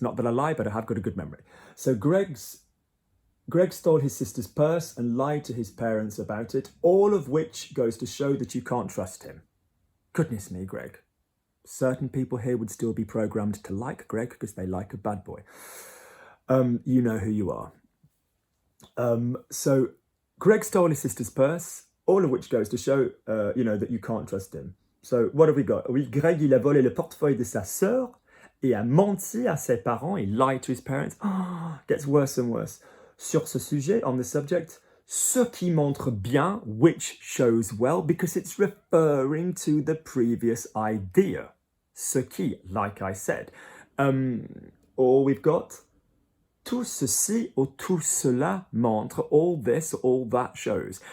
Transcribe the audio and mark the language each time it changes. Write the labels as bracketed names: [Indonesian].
[English] Not that I lie, but I have got a good memory. So Greg stole his sister's purse and lied to his parents about it, all of which goes to show that you can't trust him. Goodness me, Greg. Certain people here would still be programmed to like Greg because they like a bad boy. You know who you are. So Greg stole his sister's purse, all of which goes to show, that you can't trust him. So what have we got? [French] Oui, Greg, il a volé le portefeuille de sa sœur et a menti à ses parents. [English] He lied to his parents. Oh, gets worse and worse. [French] Sur ce sujet, [English] on the subject, [French] ce qui montre bien, [English] which shows well, because it's referring to the previous idea. Ce qui, like I said. Or we've got tout ceci or tout cela montre, all this, all that shows.